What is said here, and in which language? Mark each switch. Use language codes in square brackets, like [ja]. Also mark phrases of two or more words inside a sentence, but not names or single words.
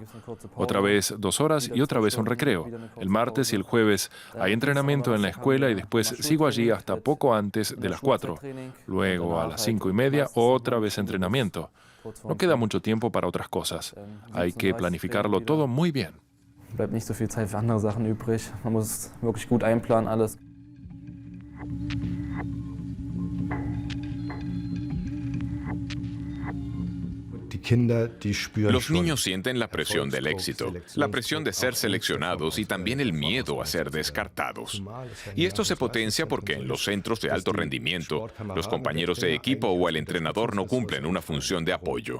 [es] Otra vez 2 horas y otra vez un recreo. El martes y el jueves hay entrenamiento en la escuela y después sigo allí hasta poco antes de las 4. Luego a las 5:30 otra vez entrenamiento. No queda mucho tiempo para otras cosas. Hay que planificarlo todo muy bien. [de] Bleibt nicht so viel Zeit für andere Sachen übrig. Man muss wirklich gut einplanen alles. [es] Los niños sienten la presión del éxito, la presión de ser seleccionados y también el miedo a ser descartados. Y esto se potencia porque en los centros de alto rendimiento, los compañeros de equipo o el entrenador no cumplen una función de apoyo.